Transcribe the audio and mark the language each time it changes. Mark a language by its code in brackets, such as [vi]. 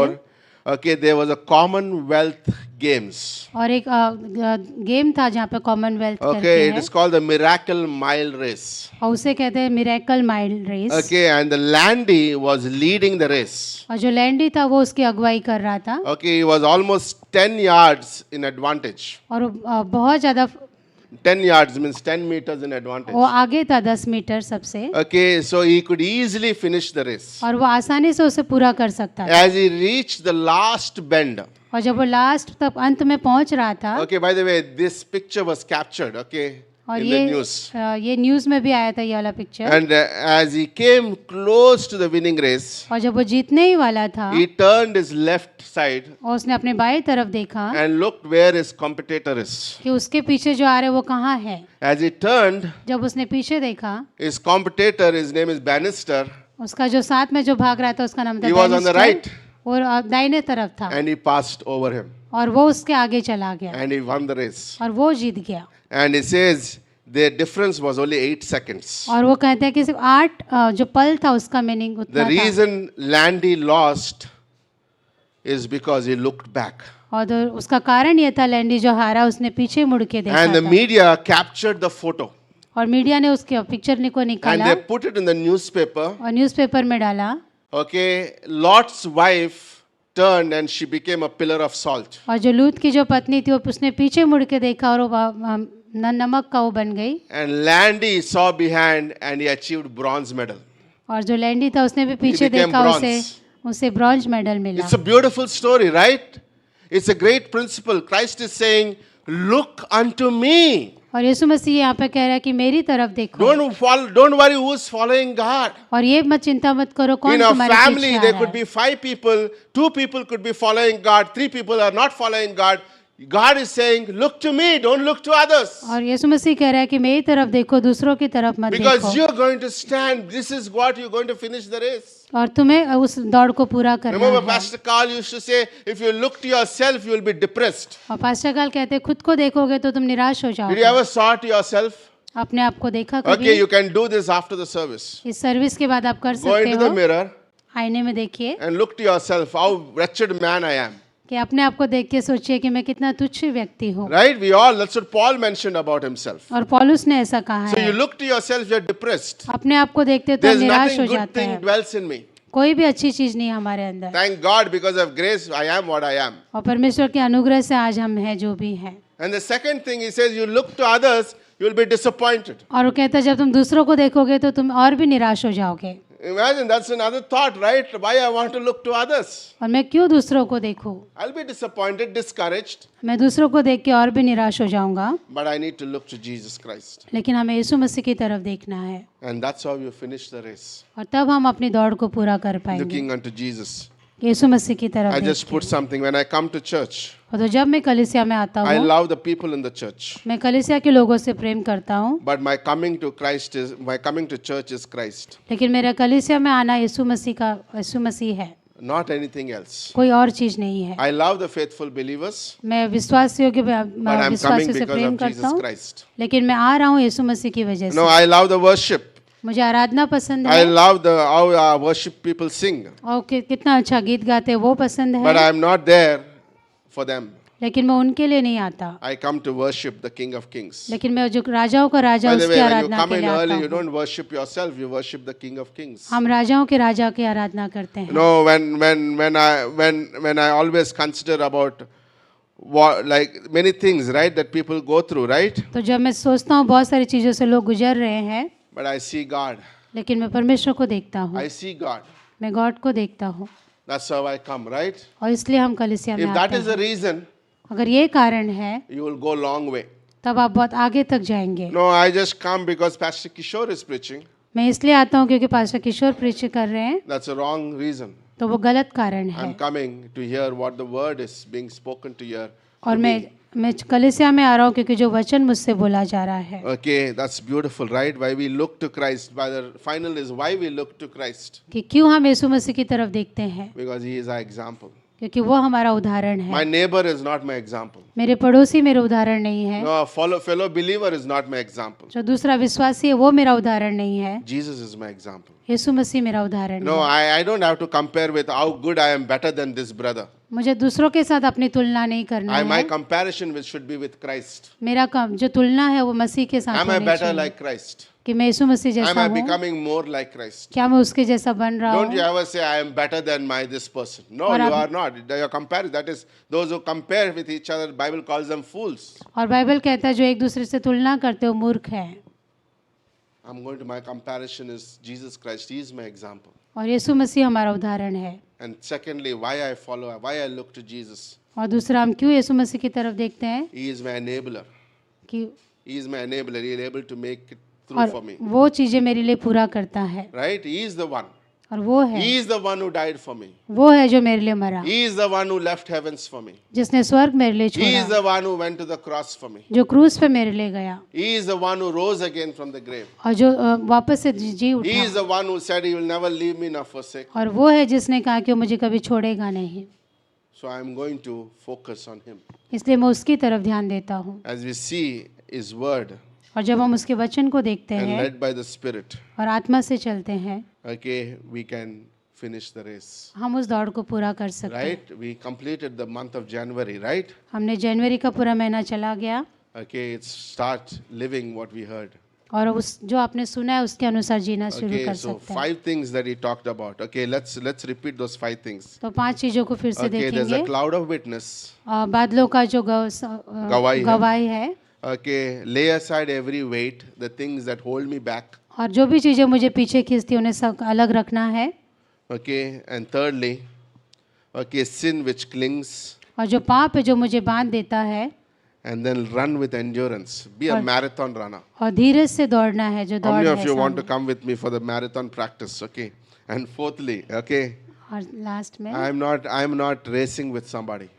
[en] 1954, okay, there was a Commonwealth Games. [hi] और एक game था जहाँ पे कॉमनवेल्थ करके [en] Okay, it [hi] है, [en] is called the Miracle Mile Race. [hi] और उसे कहते हैं miracle mile race. [en] Okay, and the Landy was leading the race. [hi] और जो लैंडी था वो उसकी अगुवाई कर रहा था, [en] Okay, he was almost 10 yards in advantage. [hi] और बहुत ज़्यादा [en] 10 yards means 10 meters in advantage. [hi] वो आगे था 10 मीटर सबसे, [en] Okay, so he could easily finish the race. [hi] और वो आसानी से उसे पूरा कर सकता था। [en] As he reached the last bend, [hi] और जब वो लास्ट तक अंत में पहुंच रहा था, [en] okay, by the way, this picture was captured, okay, [hi] और [en] in the news. [hi] ये न्यूज़ में भी आया था ये वाला picture, [en] And as he came close to the winning race, [hi] और जब वो जीतने ही वाला था, [en] he turned his left side [hi] और उसने अपने बाएं तरफ देखा [en] and looked where his competitor is. [hi] कि उसके पीछे जो आ रहे वो कहाँ है। [en] As he turned, [hi] जब उसने पीछे देखा, [en] his competitor, his name is Bannister, [hi] उसका जो साथ में जो भाग रहा था उसका नाम था [en] he was on the [hi] banister, [en] right [hi] और दाहिने तरफ था, [en] and he passed over him [hi] और वो उसके आगे चला गया, [en] and he won the race. [hi] और वो जीत गया। [en] And he says the difference was only 8 seconds. [hi] और वो कहते हैं कि सिर्फ 8 जो पल था उसका मीनिंग [en] The [hi] उतना था, [en] reason Landy lost is because he looked back. [hi] और उसका कारण ये था लैंडी जो हारा उसने पीछे मुड़ के देखा [en] And the [hi] था, [en] media captured the photo [hi] और मीडिया ने उसके पिक्चर को [en] and [hi] निकाला [en] they put it in the newspaper. [hi] और न्यूज़पेपर में डाला, [en] Okay, Lot's wife turned and she became a pillar of salt. [hi] और जो लूत की जो पत्नी थी वो उसने पीछे मुड़ के देखा और वो नमक का वो बन गई, [en] And Landy saw behind and he achieved bronze medal. [hi] और जो लैंडी था उसने भी पीछे [en] became [hi] देखा, [en] bronze. [hi] उसे ब्रॉन्ज मेडल मिला। [en] It's a beautiful story, right? It's a great principle. Christ is saying, look unto me. [hi] और यीशु मसीह यहाँ पे कह रहा है कि मेरी तरफ देखो, [en] Don't worry who's following God. [hi] और ये मत चिंता मत करो कौन [en] In a [hi] तुम्हारे [en] family, [hi] पीछे आ [en] there [hi] रहा [en] could [hi] है। [en] be 5 people, 2 people could be following God, 3 people are not following God. God is saying, look to me, don't look to others. [hi] और यीशु मसीह कह रहा है कि मेरी तरफ देखो, दूसरों की तरफ मत [en] Because [hi] देखो, [en] you're going to stand, this is what you're going to finish the race. [hi] और तुम्हें उस दौड़ को पूरा करना [en] Remember, [hi] है। [en] Pastor Carl used to say, if you look to yourself, you will be depressed. [hi] और पास्टर काल कहते हैं खुद को देखोगे तो तुम निराश हो [en] Did you [hi] जाओगे। [en] ever saw to yourself? [hi] अपने आप को देखा [en] Okay, [hi] कभी? [en] you can do this after the service. [hi] इस सर्विस के बाद आप कर [en] Go [hi] सकते [en] into the [hi] हो, [en] mirror [hi] आईने में देखिए [en] and look to yourself, how wretched man I am. [hi] कि अपने आप को देख के सोचिए कि मैं कितना तुच्छ व्यक्ति हूँ। [en] Right? That's what Paul mentioned about himself. [hi] और पौलुस ने ऐसा कहा [en] So you [hi] है, [en] look to yourself, you're depressed. [hi] अपने आप को देखते तो [en] There's [hi] निराश [en] nothing [hi] हो [en] good [hi] जाते [en] thing [hi] हैं, [en] dwells in me. [hi] कोई भी अच्छी चीज नहीं है हमारे अंदर, [en] Thank God, because of grace, I am what I am. [hi] और परमेश्वर के अनुग्रह से आज हम हैं जो भी हैं। [en] And the second thing he says, you look to others, you will be disappointed. [hi] और वो कहता है जब तुम दूसरों को देखोगे तो तुम और भी निराश हो जाओगे। [en] Imagine, that's another thought, right? Why I want to look to others? [hi] और मैं क्यों दूसरों को देखूं? [en] I'll be disappointed, discouraged, [hi] मैं दूसरों को देख के और भी निराश हो जाऊंगा, [en] but I need to look to Jesus Christ. [hi] लेकिन हमें यीशु मसीह की तरफ देखना है [en] And that's how you finish the race, [hi] और तब हम अपनी दौड़ को पूरा कर पाएंगे। [en] looking unto Jesus. [hi] यीशु मसीह की तरफ [en] I [hi] देख [en] just put something, when I come to church, [hi] और तो जब मैं कलीसिया में आता [en] I [hi] हूँ, [en] love the people in the church. [hi] मैं कलीसिया के लोगों से प्रेम करता हूँ, [en] But my coming to church is Christ, [hi] लेकिन मेरा कलीसिया में आना यीशु मसीह है, [en] not anything else. [hi] कोई और चीज नहीं है। [en] I love the faithful believers, [hi] मैं विश्वासियों के [en] but I'm coming [hi] विश्वासियों से [en] because [hi] प्रेम [en] of [hi] करता [en] Jesus [hi] हूँ, [en] Christ. [hi] लेकिन मैं आ रहा हूँ यीशु मसीह की वजह [en] No, [hi] से। [en] I love the worship. [hi] मुझे आराधना पसंद [en] I [hi] है [en] love how our worship people sing, [hi] और कितना अच्छा गीत गाते हैं वो पसंद [en] but [hi] है, [en] I'm not there for them. [hi] लेकिन मैं उनके लिए नहीं आता। [en] I come to worship the King of Kings. [hi] लेकिन मैं जो राजाओं का राजा [en] By the [hi] उसकी [en] way, when you [hi] Aradhana [en] come [hi] के [en] in [hi] लिए आता [en] early, you [hi] हूँ। [en] don't worship yourself, you worship the King of Kings. [hi] हम राजाओं के राजा की आराधना करते हैं। [en] No, when I always consider about what, like many things, right, that people go through, right? [hi] तो जब मैं सोचता हूँ बहुत सारी चीज़ों से लोग गुजर रहे हैं, [en] But I see God. [hi] लेकिन मैं परमेश्वर को देखता हूँ, [en] I see God. [hi] मैं गॉड को देखता हूँ [en] That's how I come, right? [hi] और इसलिए हम कलीसिया में [en] If that [hi] आते [en] is the reason, [hi] अगर ये कारण है [en] you will go long way. [hi] तब आप बहुत आगे तक जाएंगे। [en] No, I just come because Pastor Kishore is preaching. [hi] मैं इसलिए आता हूँ क्योंकि पास्टर किशोर प्रीच कर रहे हैं, [en] That's a wrong reason. [hi] तो वो गलत कारण है। [en] I'm coming to hear what the word is being spoken to hear. [hi] और मैं कलीसिया में आ रहा हूँ क्योंकि जो वचन मुझसे बोला जा रहा है। [en] Okay, that's beautiful, right? Why we look to Christ. By the final is why we look to Christ. [hi] कि क्यों हम यीशु मसीह की तरफ देखते हैं, [en] Because he is our example. [hi] क्योंकि वो हमारा उदाहरण है। [en] My neighbor is not my example. [hi] मेरे पड़ोसी मेरे उदाहरण नहीं है, [en] No, fellow believer is not my example. [hi] जो दूसरा विश्वासी है वो मेरा उदाहरण नहीं है, [en] Jesus is my example. [hi] यीशु मसीह मेरा उदाहरण [en] No, [hi] है। [en] I don't have to compare with how good I am better than this brother. [hi] मुझे दूसरों के साथ अपनी तुलना नहीं करना [en] My [hi] है। [en] comparison should be with Christ. [hi] मेरा जो तुलना है वो मसीह के साथ [en] Am I [hi] होनी [en] better [hi] चाहिए, [en] like Christ? [hi] कि मैं यीशु मसीह [en] Am [hi] जैसा [en] I [hi] हूँ, [en] becoming more like Christ? [hi] क्या मैं उसके जैसा बन रहा [en] Don't you [hi] हूँ। [en] ever say I am better than this person. No, [hi] और [en] you [hi] आप- [en] are not. Your comparison, that is those who compare with each other, Bible calls them fools. [hi] और बाइबल कहता है जो एक दूसरे से तुलना करते हो मूर्ख है। [en] My comparison is Jesus Christ. He is my example. [hi] और यीशु मसीह हमारा उदाहरण है। [en] And secondly, why I look to Jesus. [hi] और दूसरा हम क्यों यीशु मसीह की तरफ देखते हैं [en] He is my enabler. [hi] कि [en] He is my enabler. He is able to make it through [hi] और [en] for me. [hi] वो चीज़ें मेरे लिए पूरा करता है, [en] Right? He is the one. [hi] और वो है [en] He is the one who died for me. [hi] वो है जो मेरे लिए मरा, [en] He is the one who left heavens for me. [hi] जिसने स्वर्ग मेरे लिए [en] He is [hi] छोड़ा, [en] the one who went to the cross for me. [hi] जो क्रूस पे मेरे लिए गया [en] He is the one who rose again from the grave. [hi] और जो वापस से जी [en] He [hi] उठा, [en] is the one who said he will never leave me nor forsake. [hi] और वो है जिसने कहा कि वो मुझे कभी छोड़ेगा नहीं। [en] So I am going to focus on him. [hi] इसलिए मैं उसकी तरफ ध्यान देता हूँ। [en] As we see his word [hi] और जब हम उसके वचन को देखते [en] and [hi] हैं [en] led by the Spirit, [hi] और आत्मा से चलते हैं, [en] okay, we can finish the race. [hi] हम उस दौड़ को पूरा कर सकते हैं। [en] Right? We completed the month of January, right? [hi] हमने जनवरी का पूरा महीना चला गया [en] Okay, it's start living what we heard. [hi] और उस जो आपने सुना है उसके अनुसार जीना शुरू [en] Okay, [hi] कर [en] so [hi] सकते हैं। [en] 5 things that he talked about. Okay, let's repeat those 5 things. [hi] तो 5 चीजों को फिर से [en] Okay, there's a [hi] देखेंगे। [en] cloud of witness. [hi] बादलों का जो गवाही है। गवाही है, [en] Okay, lay aside every weight, the things that hold me back. [hi] और जो भी चीज़ें मुझे पीछे खींचती उन्हें सब अलग रखना है। [en] Okay, and thirdly, okay, sin which clings, [hi] और जो पाप है जो मुझे बांध देता है, [en] and then run with endurance. Be a marathon runner. [hi] और धीरज से दौड़ना है जो [en] How [hi] दौड़ [en] many [hi] है [en] of you want to [hi] सामने। [en] come with me for the marathon practice? Okay, and fourthly, okay, [hi] और लास्ट में [en] I'm not racing with somebody.